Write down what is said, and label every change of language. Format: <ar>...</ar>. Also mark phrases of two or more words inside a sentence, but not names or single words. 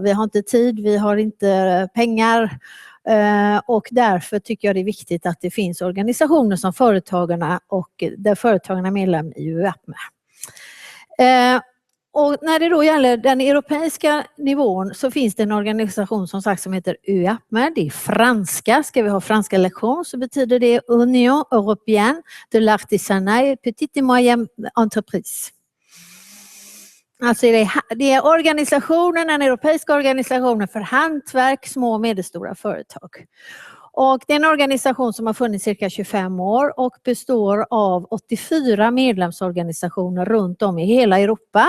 <sv>Vi har inte tid, vi har inte pengar. Och därför tycker jag det är viktigt att det finns organisationer som Företagarna och där Företagarna är medlem i UEAPME. Och när det då gäller den europeiska nivån så finns det en organisation som sagt som heter UEAPME. Det är franska. Ska vi ha franska lektion så betyder det</sv> <fr>Union Européenne de l'Artisanat et Petite et Moyenne Entreprise.</fr> <sv>Alltså det är organisationen, den europeiska organisationen för hantverk, små och medelstora företag. Och det är en organisation som har funnits cirka 25 år och består av 84 medlemsorganisationer runt om i hela Europa.</sv>